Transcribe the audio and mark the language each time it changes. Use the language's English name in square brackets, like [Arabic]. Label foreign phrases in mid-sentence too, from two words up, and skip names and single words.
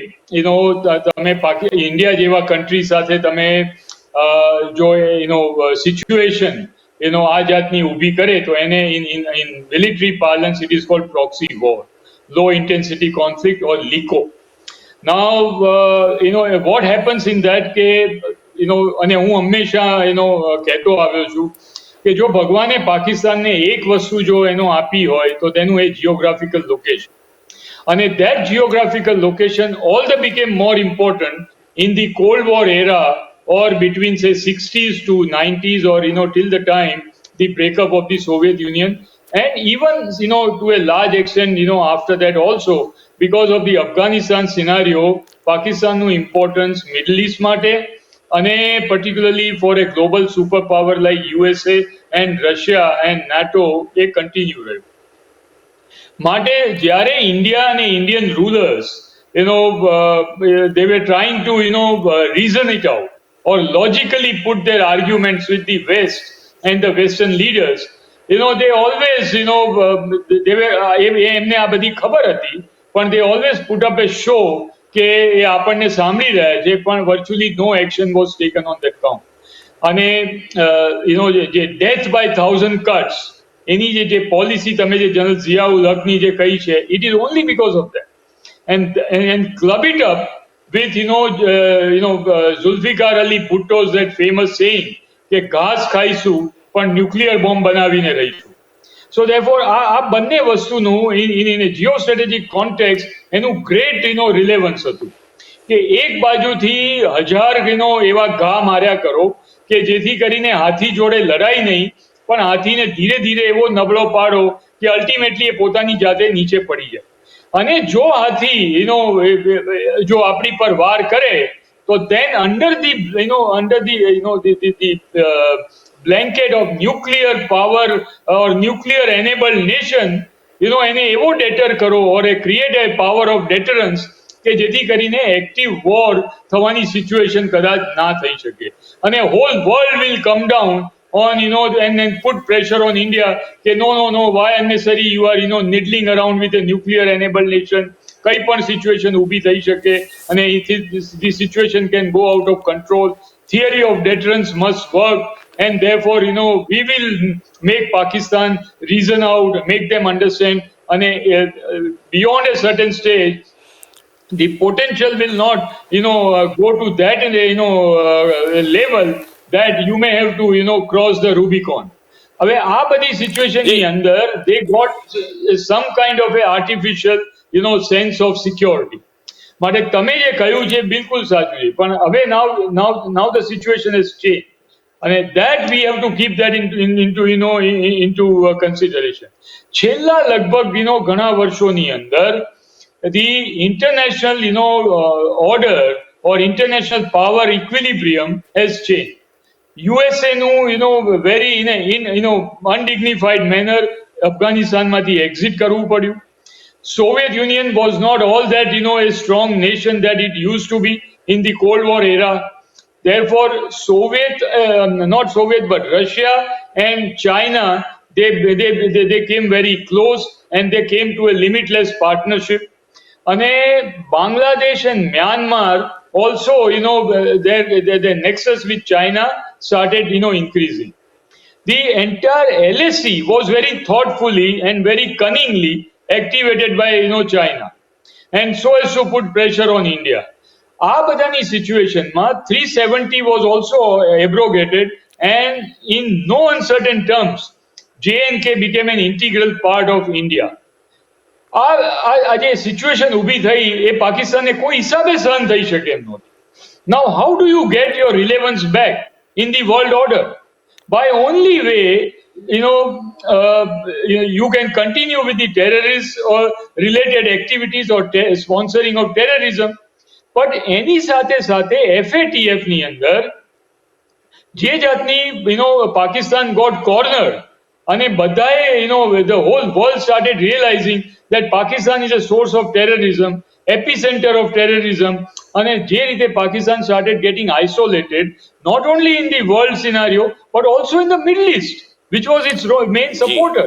[Gujarati] તમે ઇન્ડિયા જેવા કન્ટ્રી સાથે તમે જો સિચ્યુએશન આ જાતની ઊભી કરે તો એને [English] in military parlance it is called proxy war, low intensity conflict or LIC. now what happens in that [Gujarati] કે અને હું હંમેશા કહેતો આવ્યો છું કે જો ભગવાને પાકિસ્તાનને એક વસ્તુ જો આપી હોય તો તેનું એ જિયોગ્રાફિકલ લોકેશન. [English] અને that geographical location all the became more important in the Cold War era or between say 60s to 90s or till the time the breakup of the Soviet Union, and even to a large extent after that also because of the Afghanistan scenario. Pakistan no importance Middle East [Gujarati] માટે અને [English] particularly for a global superpower like USA and Russia and NATO એ continue રહ્યું. [Gujarati] માટે જ્યારે ઇન્ડિયા અને [English] Indian rulers they were trying to reason it out or logically put their arguments with the West and the Western leaders, they always they were [Gujarati] એમને આ બધી ખબર હતી પણ [English] they always put up a show [Gujarati] કે એ આપણને સાંભળી રહ્યા છે પણ [English] virtually no action was taken on that count. [Gujarati] અને જે [English] death by 1000 cuts [Gujarati] એની જે પોલિસી તમે જે જનરલ ઝિયાઉલ હકની જે કહી છે, [English] it is only because of that. and club it up with Zulfikar Ali Bhutto's that famous saying [Gujarati] કે ઘાસ ખાઈશું પણ ન્યુક્લિયર બોમ્બ બનાવીને રહીશું. [English] so therefore [Gujarati] આ બંને વસ્તુનું [English] in geo strategic context [Gujarati] એનું [English] great relevance [Gujarati] હતું કે એક બાજુથી 1000 એવા ઘા માર્યા કરો કે જેથી કરીને હાથી જોડે લડાઈ નહીં પણ હાથીને ધીરે ધીરે એવો નબળો પાડો કે અલ્ટિમેટલી એ પોતાની જાતે નીચે પડી જાય. અને જો હાથી જો આપણી પર વાર કરે તો [English] then under the blanket of nuclear power or nuclear enabled nation [Gujarati] એને એવો ડેટર કરો [English] or create a power of deterrence [Gujarati] કે જેથી કરીને એક્ટિવ વોર થવાની સિચ્યુએશન કદાચ ના થઈ શકે અને [English] whole world will come down on and put pressure on India કે no why unnecessary you are needling around with a nuclear enabled nation. [Gujarati] કઈ પણ સિચ્યુએશન ઊભી થઈ શકે અને [English] this situation can go out of control. Theory of deterrence must work and therefore we will make Pakistan reason out, make them understand અને beyond a certain stage the potential will not go to that level that you may have to cross the Rubicon. [Gujarati] હવે આ બધી સિચ્યુએશન ની જી [English] અંદર they got some kind of a artificial sense of security. [Gujarati] માટે તમે જે કહ્યું છે બિલકુલ સાચું છે, પણ હવે [English] now the situation has changed અને that we have to keep that into consideration. છેલ્લા લગભગ ઘણા વર્ષોની અંદર the international order or international power equilibrium has changed. [Gujarati] USA નું [English] very in undignified manner [Gujarati] અફઘાનિસ્તાનમાંથી એક્ઝિટ કરવું પડ્યું. [English] Soviet Union was not all that a strong nation that it used to be in the Cold War era. Therefore, not Soviet, but Russia and China, they came very close and they came to a limitless partnership. And Bangladesh and Myanmar also, their nexus with China started, increasing. The entire LSE was very thoughtfully and very cunningly activated by China, and so as to put pressure on India. [Gujarati] આ બધાની સિચ્યુએશનમાં [English] 370 was also abrogated, and in no uncertain terms J&K became an integral part of India. [Gujarati] આ જે સિચ્યુએશન ઊભી થઈ એ પાકિસ્તાનને કોઈ હિસાબે સહન થઈ શકે એમ નહોતી. [English] Now how do you get your relevance back in the world order? By only way you can continue with the terrorist or related activities or sponsoring of terrorism, but [Gujarati] એની સાથે સાથે FATF ની અંદર જે જાતની [English] Pakistan got cornered [Gujarati] અને બધાએ [English] the whole world started realizing that Pakistan is a source of terrorism, epicenter of terrorism, [Gujarati] અને જે રીતે [English] Pakistan started getting isolated not only in the world scenario but also in the Middle East, which was its main supporter.